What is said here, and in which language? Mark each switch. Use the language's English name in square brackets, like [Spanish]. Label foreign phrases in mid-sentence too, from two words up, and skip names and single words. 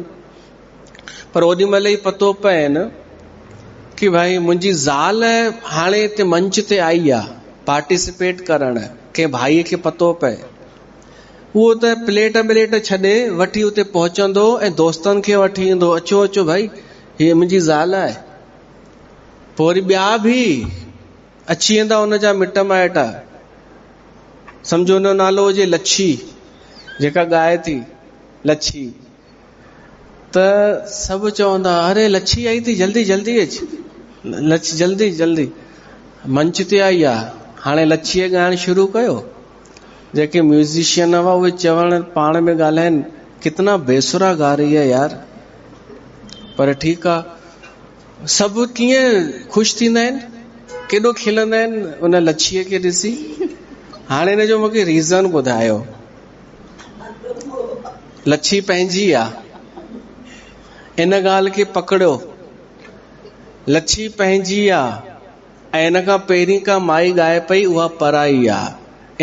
[Sindhi] पर ओॾी महिल ई पतो पएनि कि भाई मुंहिंजी ज़ाल हाणे हिते मंच ते आई आहे पार्टिसिपेट करण, कंहिं भाईअ खे पतो पए, उहो त प्लेट छॾे वठी उते पहुचंदो ऐं दोस्तनि खे वठी ईंदो, अचो अचो भाई हीअ मुंहिंजी ज़ाल आहे। पोइ वरी ॿिया बि अची वेंदा हुनजा मिट माइट, सम्झो हुन जो नालो हुजे लच्छी, जेका ॻाए थी लच्छी, त सभु चवंदा अरे लच्छी आई थी, जल्दी जल्दी अच, लच्छी जल्दी जल्दी मंच ते आई आहे। हाणे लच्छीअ ॻाइण शुरू कयो। जेके म्यूज़िशियन हुआ उहे चवण पाण में ॻाल्हाइनि [Hindi] कितना बेसुरा गा रही है यार। [Sindhi] पर ठीकु आहे, सभु कीअं ख़ुशि थींदा आहिनि, केॾो खिलंदा आहिनि उन लच्छीअ खे ॾिसी। हाणे हिन जो मूंखे रीज़न ॿुधायो। लच्छी पंहिंजी आहे, इन ॻाल्हि खे पकड़ियो, लच्छी पंहिंजी आहे ऐं इन खां पहिरीं का माई ॻाए पई उहा पराई आहे।